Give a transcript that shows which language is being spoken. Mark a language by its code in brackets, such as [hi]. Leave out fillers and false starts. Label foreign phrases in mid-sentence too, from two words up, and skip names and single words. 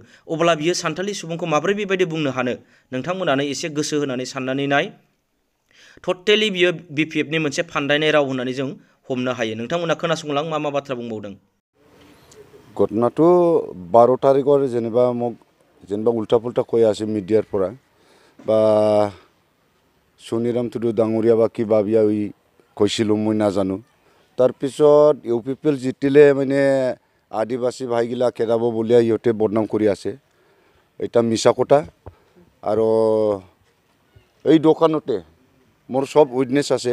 [brx] अब्ला बियो सानथालि सुबुंखौ माबोरै बेबायदि बुंनो हानो? नोंथांमोनानो एसे गोसो होनानै साननानै नाय। टटेलि बियो BPFनि मोनसे फान्दायनाय राव होननानै जों हमनो हायो। नोंथांमोना खोनासंलां मा बाथ्रा बुंबावदों। [as] ঘটনাটো 12 তাৰিখৰ যেনেবা উলটা পুলটা কৈ আছে মিডিয়াৰ পৰা বা সুনিরাম টুডু ডাঙৰীয়া বা কি ভাবিয়া কৈছিলোঁ মই নাজানো। তাৰপিছত UPPL জিতিলে মানে আদিবাসী ভাইগিলা খেদাব বুলিয়া ইহঁতে বদনাম কৰি আছে। এটা মিছা কথা। আৰু এই দোকানতে মোৰ সব উইটনেছ আছে।